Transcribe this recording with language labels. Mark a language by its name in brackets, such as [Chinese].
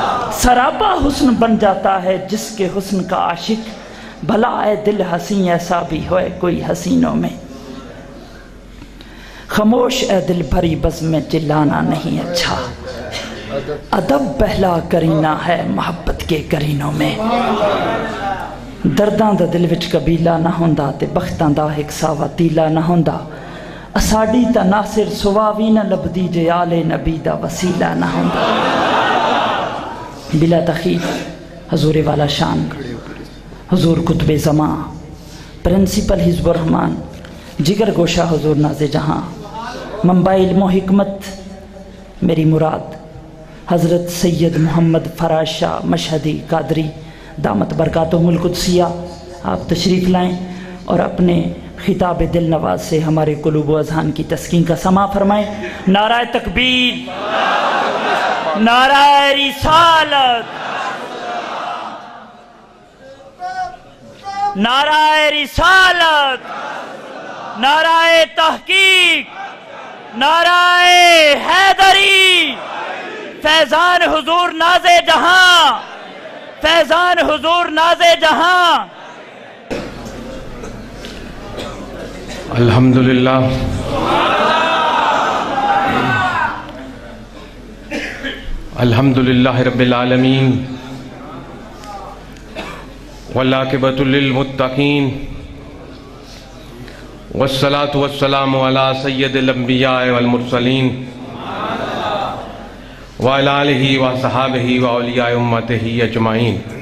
[Urdu] سراپا حسن بن جاتا ہے جس کے حسن کا عاشق، بھلا اے دل حسین ایسا بھی ہے کوئی حسینوں میں. خاموش اے دل بھری بزم میں چلانا نہیں اچھا، ادب پہلا کرینہ ہے محبت کے کرینوں میں. [Punjabi] درداں دا دل وچ قبیلہ نہ ہوندا تے بختاں دا ایک ساوا تیلا نہ ہوندا، اساڈی تا ناصر سواوی نہ لبدی جے آل نبی دا وسیلہ نہ ہوندا. [Urdu] بلا تخیف حضور والا شان، حضور قطب زمان، پرنسپل حزب الرحمان، جگر گوشہ حضور ناز جہاں، منبع علم و حکمت میری مراد حضرت سید محمد فراز شاہ مشہدی قادری دامت برکاتہم القدسیہ، آپ تشریف لائیں اور اپنے خطاب دل نواز سے ہمارے قلوب و اذہان کی تسکین کا سماع فرمائیں. نعرہ تکبیر، نعرہ رسالت، نعرہ رسالت، نعرہ تحقیق، نعرہ حیدری. فیضان حضور ناز جہاں، فیضان حضور ناز جہاں. [Arabic] الحمدللہ الحمدللہ رب العالمین والعاقبۃ للمتقین والصلاة والسلام علی سید الانبیاء والمرسلین وعلی آلہ وصحابہ واولیاء امتہ اجمعین.